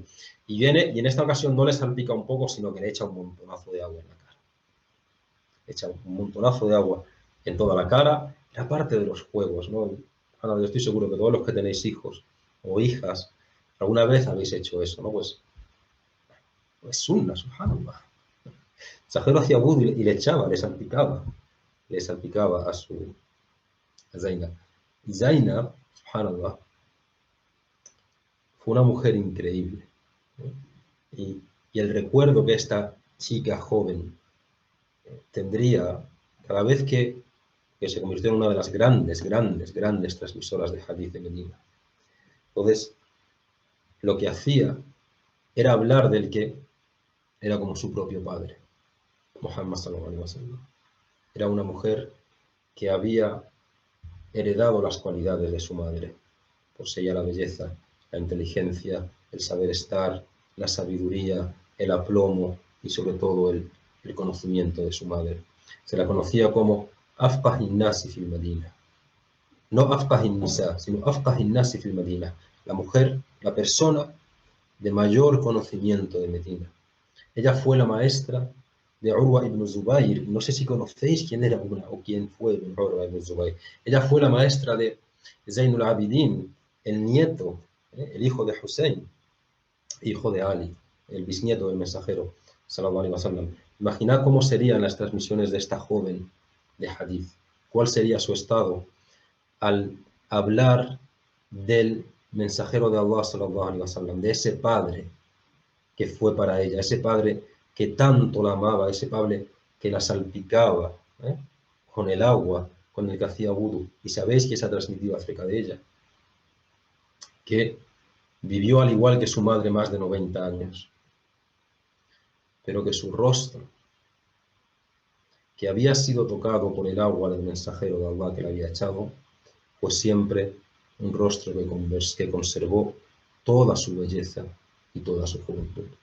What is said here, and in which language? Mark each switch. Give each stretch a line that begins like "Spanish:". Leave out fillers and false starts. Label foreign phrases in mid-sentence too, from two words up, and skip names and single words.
Spanish: Y viene, y en esta ocasión no le salpica un poco, sino que le echa un montonazo de agua en la cara. Le echa un montonazo de agua en toda la cara, y aparte de los juegos, ¿no? Ahora, yo estoy seguro que todos los que tenéis hijos o hijas, alguna vez habéis hecho eso, ¿no? Pues sunna, subhanallah. Exagero hacía wudu y le echaba, le salpicaba a Zainab. Y Zainab, subhanallah, fue una mujer increíble, ¿no? Y el recuerdo que esta chica joven tendría cada vez que se convirtió en una de las grandes transmisoras de hadith de Medina. Entonces, lo que hacía era hablar del que era como su propio padre,
Arabic: محمد صلى الله عليه وسلم.
Spanish: Era una mujer que había heredado las cualidades de su madre. Poseía la belleza, la inteligencia, el saber estar, la sabiduría, el aplomo y sobre todo el conocimiento de su madre. Se la conocía como
Arabic: أفقه الناس في المدينة.
Spanish: No
Arabic: أفقه النساء,
Spanish: sino
Arabic: أفقه الناس في المدينة.
Spanish: La mujer, la persona de mayor conocimiento de Medina. Ella fue la maestra de Urwa ibn Zubayr. No sé si conocéis quién era o quién fue Urwa ibn Zubayr. Ella fue la maestra de Zainul Abidin, el nieto, el hijo de Hussein, hijo de Ali, el bisnieto del mensajero,
Arabic: صلى الله عليه وسلم.
Spanish: Imaginad cómo serían las transmisiones de esta joven de hadith. ¿Cuál sería su estado al hablar del mensajero de Allah,
Arabic: صلى الله عليه وسلم,
Spanish: de ese padre que fue para ella, ese padre que tanto la amaba, ese padre que la salpicaba con el agua con el que hacía wudu? Y sabéis que se ha transmitido acerca de ella, que vivió al igual que su madre más de 90 años, pero que su rostro, que había sido tocado por el agua del mensajero de Allah que le había echado, fue siempre un rostro que conservó toda su belleza y toda su juventud.